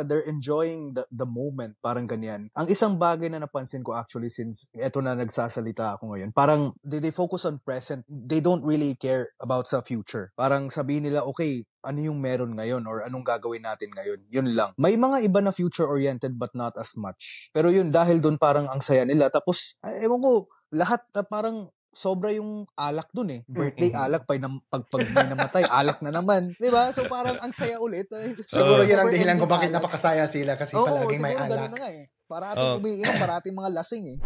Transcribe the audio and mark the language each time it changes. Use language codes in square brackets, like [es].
[en] They're enjoying the moment, [tl] parang ganyan. Ang isang bagay na napansin ko actually since eto na nagsasalita ako ngayon, parang [en] they focus on present. They don't really care about [tl] sa future. Parang sabihin nila, okay, ano yung meron ngayon or anong gagawin natin ngayon. Yun lang. May mga iba na future-oriented [en] but not as much. [tl] Pero yun, dahil dun parang ang saya nila. Tapos, ewan ko, lahat na parang sobra yung alak dun eh. Birthday alak, pag may namatay, alak na naman. Diba? So parang ang saya ulit. Siguro yan ang dahilan kung bakit napakasaya sila kasi palaging may alak. Ganun na nga eh. Parating umiinom, parating mga lasing eh.